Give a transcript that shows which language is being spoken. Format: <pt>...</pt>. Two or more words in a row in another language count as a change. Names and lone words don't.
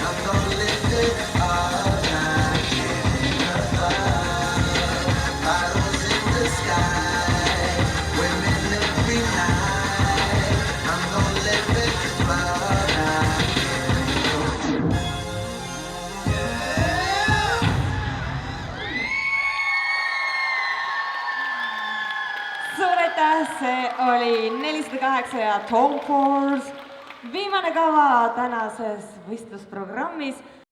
<en>I'm gonna live it all night, getting above. Bottles in the sky, women every night. I'm gonna live it all night, getting</en> <et>suur aitäh, see oli 408 ja Tom Ford. Viimane kava tänases võistlusprogrammis.</et>